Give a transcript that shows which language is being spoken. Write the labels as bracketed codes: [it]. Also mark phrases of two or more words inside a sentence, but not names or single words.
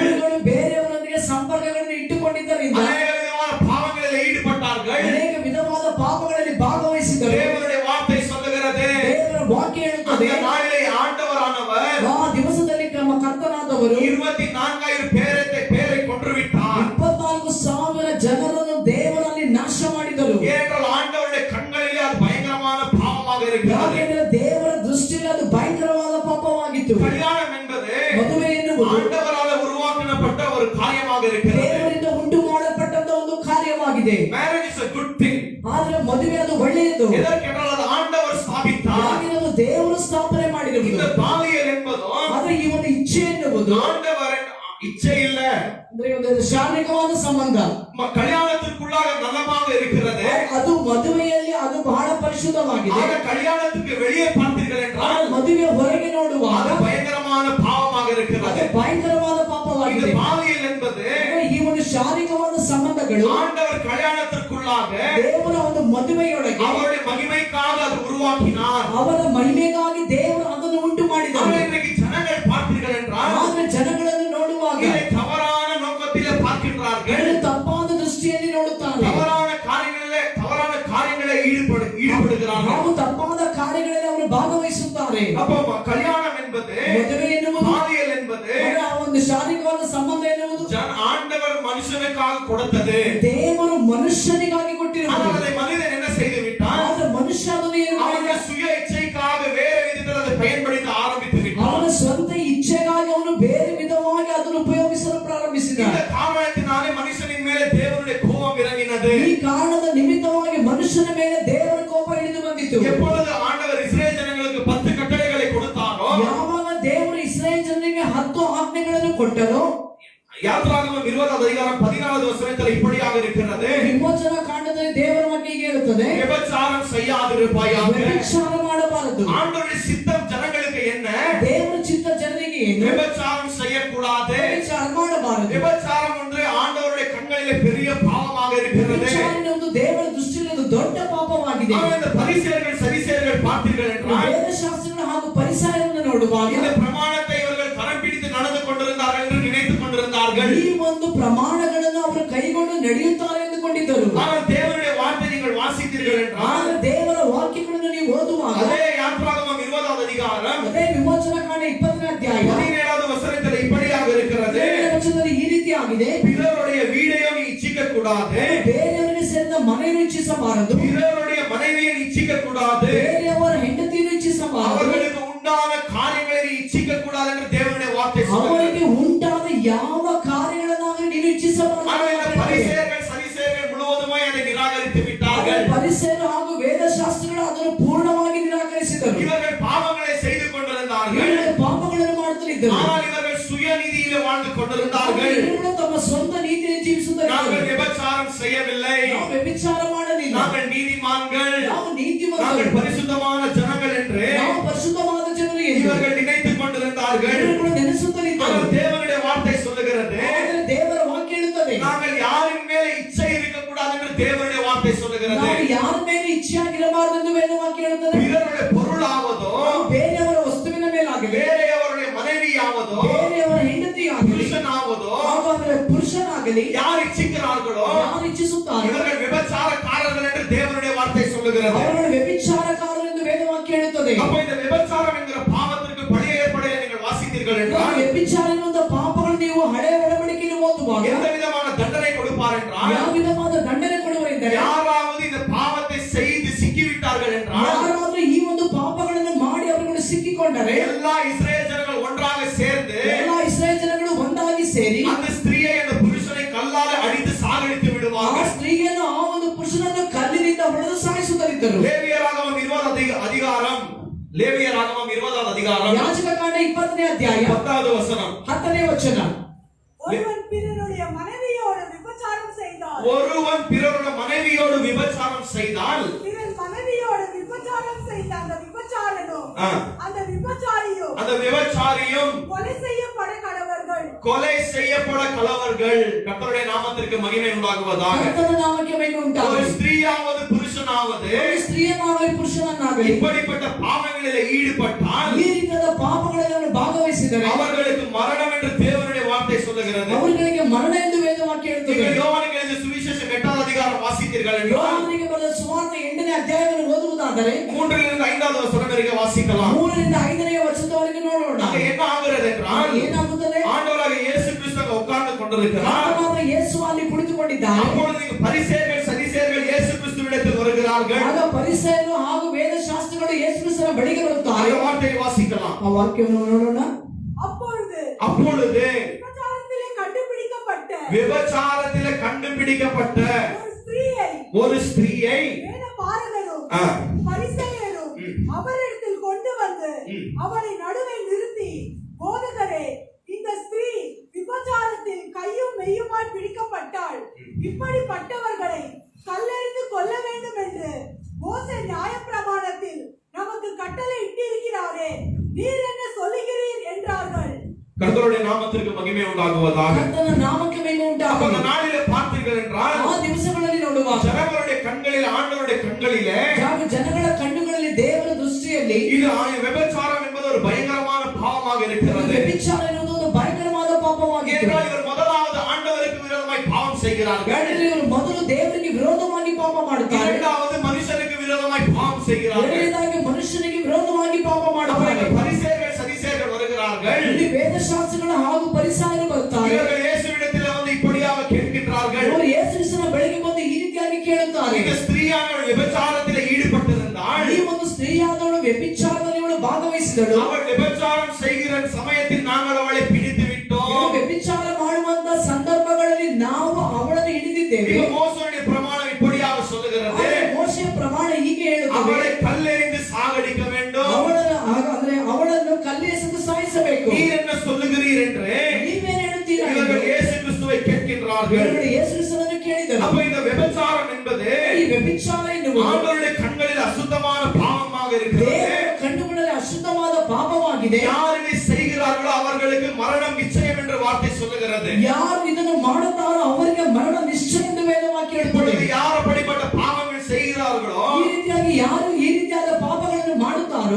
[kn] ಇವರುಗಳು ಬೇರೆಯವರೊಂದಿಗೆ ಸಂಪರ್ಕಗಳನ್ನು ಇಟ್ಟುಕೊಂಡಿದ್ದರಿಂದ [ta] அநேக விதமான பாவங்களில் ஈடுபட்டார்கள். [kn] ಅನೇಕ ವಿಧವಾದ ಪಾಪಗಳಲ್ಲಿ ಭಾಗವಹಿಸಿದರು. [ta] தேவனுடைய வார்த்தை சொல்லுகிறது, [kn] ದೇವರ ವಾಕ್ಯ ಹೇಳುತ್ತದೆ, [ta] அந்த நாளிலே ஆண்டவரானவர் [kn] ಆ ದಿವಸದಲ್ಲಿ ನಮ್ಮ ಕರ್ತನಾದವರು [ta] 24,000 பேரை கொன்று விட்டார். [kn] 24,000 ಜನರನ್ನು ದೇವರಲ್ಲಿ ನಾಶ ಮಾಡಿದರು. [ta] ஏனென்றால் ஆண்டவருடைய கண்களிலே அது பயங்கரமான பாவமாக இருக்கிறது. [kn] ಯಾಕೆಂದರೆ ದೇವರ ದೃಷ್ಟಿಯಲ್ಲಿ ಅದು ಭಯಂಕರವಾದ ಪಾಪವಾಗಿತ್ತು. [ta] கல்யாணம் என்பது [kn] ಮದುವೆ ಎನ್ನುವುದು [ta] ஆண்டவரால் உருவாக்கப்பட்ட ஒரு காரியமாக இருக்கிறது. [kn] ದೇವರಿಂದ ಉಂಟು ಮಾಡಲ್ಪಟ್ಟಂತ ಒಂದು ಕಾರ್ಯವಾಗಿದೆ. [en] Marriage is a good thing. [kn] ಆದ್ರೆ ಮದುವೆ ಅದು ಒಳ್ಳೆಯದು. [ta] எதற்கென்றால் அது ஆண்டவர் ஸ்தாபித்தார். [kn] ಯಾಕೆಂದರೆ ದೇವರು ಸ್ಥಾಪನೆ [ta] இந்த [kn] ಮಾಡಿರುವುದು. [ta] பாலியல் என்பதும் [kn] ಆದ್ರೆ ಈ ಒಂದು ಇಚ್ಛೆ ಎನ್ನುವುದು [ta] ஆண்டவரின் இச்சை இல்ல, [kn] ಅಂದ್ರೆ ಒಂದು ಶಾರೀರಿಕವಾದ ಸಂಬಂಧ. [ta] கல்யாணத்திற்குள்ளாக நலமாக இருக்கிறது. [kn] ಅದು ಮದುವೆಯಲ್ಲಿ ಅದು ಬಹಳ ಪರಿಶುದ್ಧವಾಗಿದೆ. [ta] ஆக கல்யாணத்துக்கு வெளியே பார்த்தீர்கள் என்றால் [kn] ಮದುವೆ ಹೊರಗೆ ನೋಡುವಾಗ [ta] அது பயங்கரமான பாவமாக [kn] ಅದು [ta] இருக்கிறது. [kn] ಭಯಂಕರವಾದ [ta] இந்த [kn] ಪಾಪವಾಗಿದೆ. [ta] பாலியல் என்பது [kn] ಈ ಒಂದು ಶಾರೀರಿಕವಾದ ಸಂಬಂಧಗಳು [ta] ஆண்டவர் கல்யாணத்திற்குள்ளாக ಮಹಿಮೆಯುಳ್ಳಾಗ [kn] ದೇವರ ಒಂದು ಮದುವೆಯೊಳಗೆ [ta] அவருடைய மகிமைக்காக அது உருவாக்கினார். [kn] ಅವರ ಮಹಿಮೆಗಾಗಿ ದೇವರು ಅದನ್ನು ಉಂಟು ಮಾಡಿದರು. [ta] ஆனால் இன்றைக்கு ஜனங்கள் பார்த்தீர்கள் என்றால் [kn] ಆದ್ರೆ ಜನಗಳನ್ನು ನೋಡುವಾಗ [ta] இதை தவறான நோக்கத்திலே பார்க்கின்றார்கள். [kn] ಅವರು ತಪ್ಪಾದ ದೃಷ್ಟಿಯಲ್ಲಿ ನೋಡುತ್ತಾರೆ. [ta] தவறான காரியங்களை ஈடுபடுகிறார்கள். [kn] ನಾವು ತಪ್ಪಾದ ಕಾರ್ಯಗಳಲ್ಲಿ ಅವರು ಭಾಗವಹಿಸುತ್ತಾರೆ. [ta] அப்போ கல்யாணம் என்பது, [kn] ಮದುವೆ ಎನ್ನುವುದು, [ta] பாலியல் என்பது [kn] ಆ ಒಂದು ಶಾರೀರಿಕವಾದ ಸಂಬಂಧ ಎನ್ನುವುದು [ta] ஆண்டவர் மனுஷனுக்காக கொடுத்தது. [kn] ದೇವರು ಮನುಷ್ಯನಿಗಾಗಿ [ta] ஆனால் [kn] ಕೊಟ್ಟಿರುವುದು. [ta] அதை மனிதன் என்ன செய்து விட்டான்? [kn] ಆದ್ರೆ ಮನುಷ್ಯ ಅದನ್ನು ಏನು ಮಾಡಿದ? [ta] அவனுடைய சுய இச்சைக்காக வேறு விதத்தில் அதை பயன்படுத்த ஆரம்பித்து விட்டான். [kn] ಅವನ ಸ್ವಂತ ಇಚ್ಛೆಗಾಗಿ ಅವನು ಬೇರೆ ವಿಧವಾಗಿ ಅದನ್ನು ಉಪಯೋಗಿಸಲು ಪ್ರಾರಂಭಿಸಿದ. [ta] இந்த காரணத்தினாலே மனுஷனின் மேலே தேவனுடைய கோபம் இறங்கினது. [kn] ಈ ಕಾರಣದ ನಿಮಿತ್ತವಾಗಿ ಮನುಷ್ಯನ ಮೇಲೆ ದೇವರ ಕೋಪ ಇಳಿದು ಬಂದಿತು. [ta] எப்பொழுது ஆண்டவர் இஸ்ரவேல் ஜனங்களுக்கு 10 கட்டளைகளை கொடுத்தாரோ, [kn] ಯಾವಾಗ ದೇವರು ಇಸ್ರಾಯೇಲ್ ಜನರಿಗೆ 10 ಆಜ್ಞೆಗಳನ್ನು ಕೊಟ್ಟರೋ, [ta] யாத்ராகமம் 20வது அதிகாரம் 14வது வசனத்தில் இப்படியாக இருக்கிறது. [kn] ವಿಮೋಚನ ಕಾಂಡದಲ್ಲಿ ದೇವರ ವಾಕ್ಯ ಹೀಗೆ ಹೇಳುತ್ತದೆ, [ta] விபச்சாரம் செய்யாதிருப்பாயாக. [kn] ವ್ಯಭಿಚಾರ ಮಾಡಬಾರದು. [ta] ஆண்டவருடைய சித்தம் ஜனங்களுக்கு என்ன? [kn] ದೇವರ ಚಿತ್ತ ಜನರಿಗೆ ಏನು? [ta] விபச்சாரம் செய்யக்கூடாது. [kn] ವ್ಯಭಿಚಾರ ಮಾಡಬಾರದು. [ta] விபச்சாரம் ஒன்று ஆண்டவருடைய கண்களிலே பெரிய பாவமாக இருக்கிறது. [kn] ವ್ಯಭಿಚಾರ ಎನ್ನುವುದು ದೇವರ ದೃಷ್ಟಿಯಲ್ಲಿ ಒಂದು ದೊಡ್ಡ ಪಾಪವಾಗಿದೆ. [ta] ஆனால் இந்த பரிசேயர்கள் சரிசேயர்கள் பார்த்தீர்கள் என்றால் [kn] ವೇದಶಾಸ್ತ್ರಗಳು ಹಾಗೂ ಪರಿಸರವನ್ನು ನೋಡುವಾಗ [ta] இந்த பிரமாணத்தை இவர்கள் கரம் பிடித்து நடந்து கொண்டிருந்தார்கள் என்று நினைத்துக் கொண்டிருந்தார்கள். [kn] ಈ ಒಂದು ಪ್ರಮಾಣಗಳನ್ನು ಅವರು ಕೈಗೊಂಡು ನಡೆಯುತ್ತಾರೆ ಎಂದುಕೊಂಡಿದ್ದರು. [ta] ஆனால் தேவனுடைய வார்த்தை நீங்கள் வாசித்தீர்கள் என்றால் [kn] ಆದರೆ ದೇವರ ವಾಕ್ಯಗಳನ್ನು ನೀವು ಓದುವಾಗ [ta] அதே யாத்ராகமம் 20வது அதிகாரம் [kn] ಅದೇ ವಿಮೋಚನ ಕಾಂಡ 20ನೇ ಅಧ್ಯಾಯ [ta] 17வது வசனத்தில் இப்படியாக இருக்கிறது. [kn] 7ನೇ ವಚನದಲ್ಲಿ ಈ ರೀತಿ ಆಗಿದೆ, [ta] பிறருடைய வீடையும் நீ இச்சிக்க கூடாது. [kn] ಬೇರೆಯವರಿಗೆ ಸೇರಿದ ಮನೆಯನ್ನು ಇಚ್ಛಿಸಬಾರದು. [ta] பிறருடைய மனைவியை நீ இச்சிக்க கூடாது. [kn] ಬೇರೆಯವರ ಹೆಂಡತಿಯನ್ನು ಇಚ್ಛಿಸಬಾರದು. [ta] அவர்களுக்கு உண்டான காரியங்களை நீ இச்சிக்க கூடாது என்று தேவனுடைய வார்த்தை சொல்கிறது. [kn] ಅವರಿಗೆ ಉಂಟಾದ ಯಾವ ಕಾರ್ಯಗಳನ್ನಾದರೂ ನೀನು ಇಚ್ಛಿಸಬಾರದು. [ta] ஆனால் இந்த பரிசேயர்கள் சரிசேயர்கள் முழுவதுமாய் அதை நிராகரித்து விட்டார்கள். [kn] ಪರಿಸರ ಹಾಗೂ ವೇದಶಾಸ್ತ್ರಗಳು ಅದನ್ನು ಪೂರ್ಣವಾಗಿ ನಿರಾಕರಿಸಿದರು. [ta] இவர்கள் பாவங்களை செய்து கொண்டிருந்தார்கள். [kn] ಇವರು ಪಾಪಗಳನ್ನು ಮಾಡುತ್ತಿದ್ದರು. [ta] ஆனால் இவர்கள் சுயநீதியிலே வாழ்ந்து கொண்டிருந்தார்கள். [kn] ಇವರು ತಮ್ಮ ಸ್ವಂತ ನೀತಿಯಲ್ಲಿ ಜೀವಿಸುತ್ತಿದ್ದರು. [ta] நாங்கள் விபச்சாரம் செய்யவில்லை, [kn] ನಾವು ವ್ಯಭಿಚಾರ ಮಾಡಲಿಲ್ಲ, [ta] நாங்கள் நீதிமான்கள், [kn] ನಾವು ನೀತಿವಂತರು, [ta] நாங்கள் பரிசுத்தமான ஜனங்கள் என்று [kn] ನಾವು ಪರಿಶುದ್ಧವಾದ ಜನರು ಎಂದು [ta] இவர்கள் நினைத்துக் கொண்டிருந்தார்கள். [kn] ಇವರು ನೆನೆಸುತ್ತಲಿದ್ದರು. [ta] ஆனால் தேவனுடைய வார்த்தை சொல்லுகிறது, [kn] ಆದರೆ ದೇವರ ವಾಕ್ಯ ಹೇಳುತ್ತದೆ, [ta] நாங்கள் யாரின் மேலே இச்சை இருக்கக்கூடாது என்று தேவனுடைய வார்த்தை சொல்லுகிறது. [kn] ನಾವು ಯಾರ ಮೇಲೆ ಇಚ್ಛೆಯಾಗಿರಬಾರದು ಎಂದು ವೇದ ವಾಕ್ಯ ಹೇಳುತ್ತದೆ. [ta] பிறருடைய பொருளாவதோ, [kn] ಬೇರೆಯವರ ವಸ್ತುವಿನ ಮೇಲಾಗಲಿ, [ta] வேறையவருடைய மனைவியாவதோ, [kn] ಬೇರೆಯವರ ಹೆಂಡತಿಯಾಗಲಿ, [ta] புருஷனாவதோ, [kn] ಹಾಗಾದರೆ ಪುರುಷನಾಗಲಿ, [ta] யார் இச்சிக்கிறார்களோ [kn] ಯಾರು ಇಚ್ಛಿಸುತ್ತಾರೆ [ta] இவர்கள் விபச்சாரக்காரர்கள் என்று தேவனுடைய வார்த்தை சொல்லுகிறது. [kn] ಅವರನ್ನು ವ್ಯಭಿಚಾರಕಾರರು ಎಂದು ವೇದ ವಾಕ್ಯ ಹೇಳುತ್ತದೆ. [ta] அப்ப இந்த விபச்சாரம் என்கிற பாவத்திற்கு பழைய ஏற்பாட்டிலே நீங்கள் வாசித்தீர்கள் [kn] ನಾವು [ta] என்றால் [kn] ವ್ಯಭಿಚಾರ ಎನ್ನುವಂತ ಪಾಪಗಳು ನೀವು ಹಳೆಯ ಒಡಂಬಡಿಕೆಯಲ್ಲಿ ಓದುವಾಗ [ta] எந்த விதமான தண்டனை கொடுப்பார் என்றால், [kn] ಯಾವ ವಿಧವಾದ ದಂಡನೆ ಕೊಡುವರೆಂದರೆ, [ta] யாராவது இந்த பாவத்தை செய்து சிக்கிவிட்டார்கள் என்றால் [kn] ಯಾರಾದ್ರೂ ಈ ಒಂದು ಪಾಪಗಳನ್ನು ಮಾಡಿ ಅವರುಗಳು ಸಿಕ್ಕಿಕೊಂಡರೆ [ta] எல்லா இஸ்ரேல் ஜனங்கள் ஒன்றாக சேர்ந்து [kn] ಎಲ್ಲ ಇಸ್ರಾಯೇಲ್ ಜನಗಳು ಒಂದಾಗಿ ಸೇರಿ [ta] அந்த ஸ்திரீயை அந்த புருஷனை கல்லால் அடித்து சாகடித்து [kn] ಆ [ta] விடுவார்கள். [kn] ಸ್ತ್ರೀಯನ್ನು ಆ ಒಂದು ಪುರುಷನನ್ನು ಕಲ್ಲಿನಿಂದ ಹೊಡೆದು ಸಾಯಿಸುತ್ತಲಿದ್ದರು. [ta] லேவியராகமம் 20வது அதிகாரம், லேவியராகமம் 20வது அதிகாரம் [kn] ಯಾಜಕ ಕಾಂಡ 20ನೇ ಅಧ್ಯಾಯ [ta] 10வது வசனம். [kn] 10ನೇ ವಚನ, [ta] ஒருவன் பிறனுடைய மனைவியோடு விபச்சாரம் செய்தால், ஒருவன் பிறருடைய மனைவியோடு விபச்சாரம் செய்தால், பிறன் மனைவியோடு விபச்சாரம் செய்த அந்த விபச்சாரனும் அந்த விபச்சாரியும் அந்த விபச்சாரியும் கொலை செய்யப்பட கடவர்கள். கொலை செய்யப்பட கலவர்கள். கர்த்தருடைய நாமத்திற்கு மகிமை உண்டாகுவதாக. [kn] ಕರ್ತನ ನಾಮಕ್ಕೆ ಮಹಿಮೆ [ta] ஒரு [kn] ಉಂಟಾಗಲಿ. [ta] ஸ்திரீயாவது புருஷனாவது [kn] ಒಂದು ಸ್ತ್ರೀಯನ್ನಾಗಲಿ ಪುರುಷನನ್ನಾಗಲಿ [ta] இப்படிப்பட்ட பாவங்களிலே ஈடுபட்டால் [kn] ಈ ರೀತಿಯಾದ ಪಾಪಗಳಲ್ಲಿ ಅವರು ಭಾಗವಹಿಸಿದರೆ [ta] அவர்களுக்கு மரணம் என்று தேவனுடைய வார்த்தை சொல்லுகிறது. [kn] ಅವರಿಗೆ ಮರಣ ಎಂದು ವೇದ ವಾಕ್ಯ ಹೇಳುತ್ತದೆ. [ta] நீங்கள் யோவானுக்கு எழுதிய சுவிசேஷம் 8வது அதிகாரம் வாசித்தீர்கள் என்றால் [kn] ಯೋಹಾನನಿಗೆ ಬರೆದ ಸುವಾರ್ತೆ 8ನೇ ಅಧ್ಯಾಯವನ್ನು ಓದುವುದಾದರೆ [ta] 3ರಿಂದ 5வது வசனம் வரைக்கும் வாசிக்கலாம். [kn] 3ರಿಂದ 5ನೇ ವಚನದವರೆಗೆ ನೋಡೋಣ. [ta] அங்க என்ன ஆகிறது என்றால், [kn] ಏನಾಗುತ್ತದೆ? [ta] ஆண்டவராக இயேசு கிறிஸ்து அங்க உட்கார்ந்து கொண்டிருக்கிறார். [kn] ಆತನಾದ ಯೇಸು ಅಲ್ಲಿ ಕುಳಿತುಕೊಂಡಿದ್ದಾರೆ. [ta] அப்பொழுது இங்கு பரிசேயர்கள் சரிசேயர்கள் இயேசு கிறிஸ்துவிடத்தில் வருகிறார்கள். [kn] ಆಗ ಪರಿಸರರು ಹಾಗೂ ವೇದಶಾಸ್ತ್ರಗಳು ಯೇಸು ಕ್ರಿಸ್ತನ ಬಳಿಗೆ ಬರುತ್ತಾರೆ. [ta] அந்த வார்த்தையை வாசிக்கலாம். [kn] ಆ ವಾಕ್ಯವನ್ನು ನೋಡೋಣ. [ta] அப்பொழுது விபச்சாரத்திலே கண்டுபிடிக்கப்பட்ட ஒரு ஸ்திரீயை வேதபாரகரும் பரிசேயரும் அவரிடத்தில் கொண்டு வந்து அவரை நடுவே நிறுத்தி, போதகரே, இந்த ஸ்திரீ விபச்சாரத்தில் கையும் மெய்யுமாய் பிடிக்கப்பட்டாள். இப்படிப்பட்டவர்களை கல்லெறிந்து கொல்ல வேண்டும் என்று மோசே நியாயப்பிரமாணத்தில் நமக்கு கட்டளை இட்டிருக்கிறாரே, நீர் என்ன சொல்லுகிறீர் என்றார்கள். கர்த்தருடைய நாமத்திற்கு மகிமை உண்டாகுவதாக. [kn] கர்த்தன நாமಕ್ಕೆ ಮಹಿಮೆ ಉಂಟಾಗಲಿ. [ta] அந்த நாளிலே பார்த்தீர்கள் என்றால் [kn] ಆ ದಿವಸಗಳಲ್ಲಿ ನೋಡುವಾಗ [ta] ஜனங்களுடைய இது விபச்சாரம் என்பது ஒரு பயங்கரமான பாவமாக இருக்கிறது. [kn] ವ್ಯಭಿಚಾರ ಎನ್ನುವುದು ಒಂದು ಭಯಂಕರವಾದ ಪಾಪವಾಗಿದೆ. [ta] ஏனென்றால் இவர் முதலாவது ஆண்டவருக்கு விரோதமாய் பாவம் செய்கிறார்கள். [kn] ಇವರು ಮೊದಲು ದೇವರಿಗೆ ವಿರೋಧವಾಗಿ ಪಾಪ ಮಾಡುತ್ತಾರೆ. [ta] இரண்டாவது மனுஷனுக்கு விரோதமாய் பாவம் செய்கிறார்கள். [kn] ಎರಡನೇದಾಗಿ ಮನುಷ್ಯನಿಗೆ ವಿರೋಧವಾಗಿ ಪಾಪ ಮಾಡುತ್ತಾರೆ. [ta] பரிசேயர்கள் சதிசேயர்கள் வருகிறார்கள். [kn] ಇಲ್ಲಿ ವೇದಶಾಸ್ತ್ರಗಳ ಹಾಗೂ ಪರಿಸಾಯರು ಬರುತ್ತಾರೆ. [ta] இவர்கள் இயேசுவிடத்தில் வந்து இப்படியாக கேட்கிறார்கள். [kn] ಅವರು ಯೇಸುವಿನ ಬೆಳಗ್ಗೆ ಬಂದು ಈ ರೀತಿಯಾಗಿ ಕೇಳುತ್ತಾರೆ. [ta] இந்த ஸ்திரீயானவள் விபச்சாரத்தில் ஈடுபட்டிருந்தாள். [kn] ಈ ಒಂದು ಸ್ತ್ರೀಯಾದವಳು ವ್ಯಭಿಚಾರದಲ್ಲಿ ಅವಳು ಭಾಗವಹಿಸಿದಳು. [ta] அவள் விபச்சாரம் செய்கிற சமயத்தில் நாங்கள் அவளை பிடித்து விட்டோம். [kn] ವ್ಯಭಿಚಾರ ಮಾಡುವಂತ ಸಂದರ್ಭಗಳಲ್ಲಿ ನಾವು ಅವಳನ್ನು ಹಿಡಿದಿದ್ದೇವೆ. [ta] மோசேயுடைய பிரமாணம் இப்படியாக சொல்லுகிறது. [kn] ಮೋಶೆಯ ಪ್ರಮಾಣ ಹೀಗೆ ಹೇಳುತ್ತದೆ. [ta] அவளை கல்லெறிந்து சாகடிக்க வேண்டும். [kn] ಅವಳನ್ನು ಕಲ್ಲೆಸೆದು ಸಾಯಿಸಬೇಕು. [ta] நீர் என்ன சொல்லுகிறீர் என்று [kn] ನೀವೇನು ಹೇಳುತ್ತೀರಾ? [ta] இவர்கள் இயேசு கிறிஸ்துவை கேட்கிறார்கள். [kn] ಇವರು ಯೇಸು ಕ್ರಿಸ್ತನನ್ನು ಕೇಳಿದರು. [ta] அப்ப இந்த விபச்சாரம் என்பது [kn] ಈ ವ್ಯಭಿಚಾರ ಎನ್ನುವುದು [ta] ஆண்டவருடைய கண்களில் அசுத்தமான பாவமாக இருக்கிறது. [kn] ದೇವರ ಕಣ್ಣುಗಳಲ್ಲಿ ಅಶುದ್ಧವಾದ ಪಾಪವಾಗಿದೆ. [ta] யார் இதை செய்கிறார்களோ அவர்களுக்கு மரணம் நிச்சயம் என்று வார்த்தை சொல்லுகிறது. [kn] ಯಾರು ಇದನ್ನು ಮಾಡುತ್ತಾರೋ ಅವರಿಗೆ ಮರಣ ನಿಶ್ಚಯ ಎಂದು ವೇದವಾಕ್ಯ ಹೇಳುತ್ತದೆ. [ta] இப்பொழுது யார் அப்படிப்பட்ட பாவங்கள் செய்கிறார்களோ [kn] ಈ ರೀತಿಯಾಗಿ ಯಾರು ಈ ರೀತಿಯಾದ ಪಾಪಗಳನ್ನು ಮಾಡುತ್ತಾರೋ